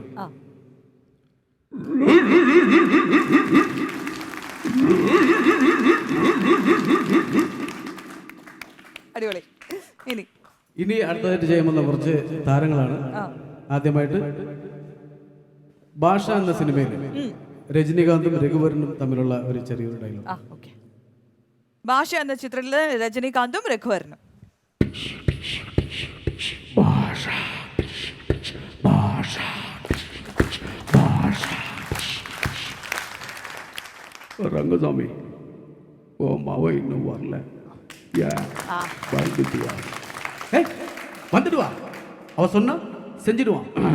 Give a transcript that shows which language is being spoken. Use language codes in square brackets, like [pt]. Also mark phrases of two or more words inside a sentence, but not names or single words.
[ml] അടിപൊളി. ഇനി അടുത്തതായിട്ട് ചെയ്യുന്ന കുറച്ച് താരങ്ങളാണ്. ആദ്യമായിട്ട് ഭാഷ എന്ന സിനിമയിൽ രജനീകാന്തും രഘുവരനും തമ്മിലുള്ള ഒരു ചെറിയൊരു ഡയലോഗ്. ഭാഷ എന്ന ചിത്രത്തിൽ രജനീകാന്തും രഘുവരനും. [ta] ரங்கசாமி ஓ மாவ இன்னும் வரல, வந்துடுவா, அவ சொன்னா செஞ்சிடுவான்.